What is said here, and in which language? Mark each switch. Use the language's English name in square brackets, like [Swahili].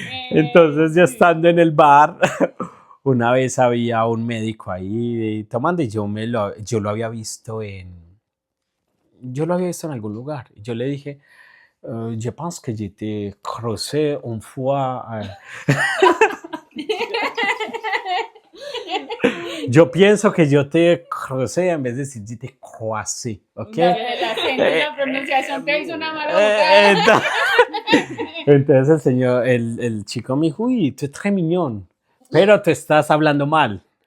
[Spanish] Entonces, yo estando en el bar, una vez había un médico ahí tomando, y yo lo había visto en algún lugar. Y yo le dije, [French] je pense que je t'ai croisé une fois. [Spanish] Yo pienso que yo te crucé en vez de decir yo te croisé, ¿ok? El acento y la pronunciación te hizo una mala jugada. Entonces el chico me dijo, uy, tú eres [French] très mignon, [Spanish] pero tú estás hablando mal.